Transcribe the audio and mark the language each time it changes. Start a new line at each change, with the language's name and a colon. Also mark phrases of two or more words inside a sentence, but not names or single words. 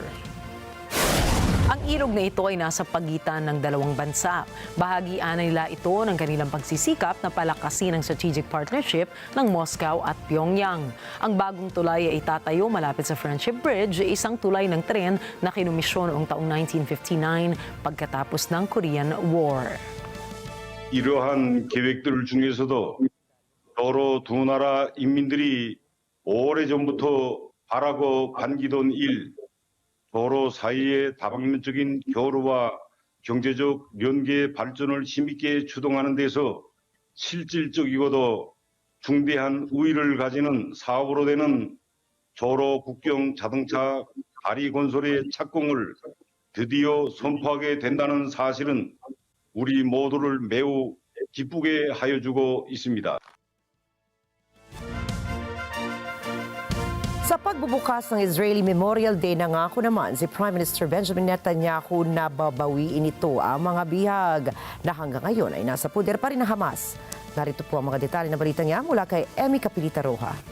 Filipino: Ang ilog na ito ay nasa pagitan ng dalawang bansa. Bahagian nila ito ng kanilang pagsisikap na palakasin ang
English: strategic partnership
Filipino: ng Moscow at Pyongyang. Ang bagong tulay ay itatayo malapit sa Friendship Bridge, isang tulay ng tren na kinumisyon noong taong 1959 pagkatapos ng Korean War.
Korean: 이러한 계획들 중에서도 서로 두 나라 인민들이 오래전부터 바라고 반기던 일, 서로 사이의 다방면적인 교류와 경제적 연계 발전을 힘있게 주동하는 데서 실질적이고도 중대한 우위를 가지는 사업으로 되는 조로 국경 자동차 다리 건설의 착공을 드디어 선포하게 된다는 사실은 우리 모두를 매우 기쁘게 하여 주고 있습니다.
Filipino: Sa pagbubukas ng Israeli Memorial Day, nangako naman si Prime Minister Benjamin Netanyahu na babawiin ito ang mga bihag na hanggang ngayon ay nasa puder pa rin ng Hamas. Narito po ang mga detalye na balita niya mula kay Emmy Capilita Roja.